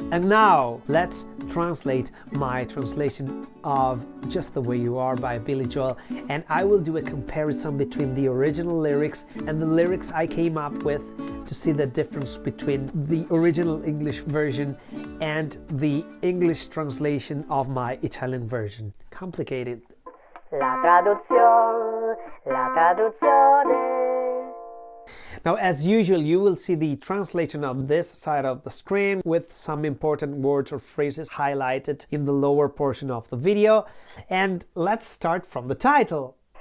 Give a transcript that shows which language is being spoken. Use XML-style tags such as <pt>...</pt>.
<en>And now let's translate my translation of Just the Way You Are by Billy Joel, and I will do a comparison between the original lyrics and the lyrics I came up with to see the difference between the original English version and the English translation of my Italian version. Complicated.</en> <it>La traduzione, la traduzione.</it> <en>Now, as usual, you will see the translation on this side of the screen with some important words or phrases highlighted in the lower portion of the video. And let's start from the title.</en>